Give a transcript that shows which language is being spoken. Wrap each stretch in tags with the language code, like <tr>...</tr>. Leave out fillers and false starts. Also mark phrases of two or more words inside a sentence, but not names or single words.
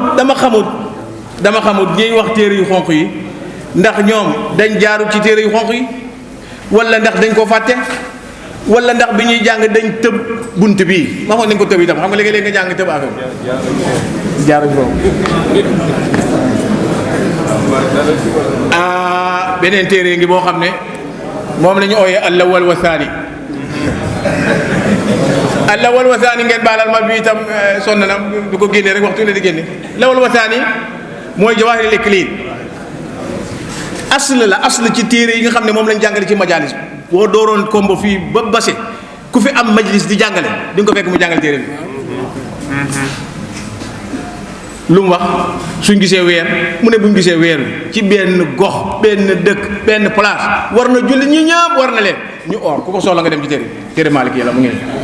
<wo>xamut ñuy wax téere yu xonq yi ndax ñoom dañ jaaru ci téere yu xonq yi wala ndax dañ ko fàtte wala ndax bi ñuy jàng dañ tëb bunt bii ma xool nañ ko tëb itam xam nga léegi-léegi nga jàng tëb affaire jaaruñ foofu beneen téere ngi boo xam ne moom la ñu ooyee</wo> <ar>الأول والثاني الأول والثاني</ar> <wo>ngeen baalal ma bi itam sonn na du ko génnee rek waxtu ne di génne</wo> <ar>الأول والثاني</ar> <wo>mooy Jawaahirul Iklil asl ci téere yi nga xam ne moom lañ jàngale ci majalis boo dooroon kombo fii ba base ku fi am majlis di jàngale di nga ko fekk mu jàngale téere bi lu mu wax suñ gisee weer mu ne buñ gisee weer wi ci benn gox benn dëkk benn place war na julli ñi ñëpp war na leen ñu or ku ko soxla nga dem ci téere Maalik yàlla mu ngi</wo>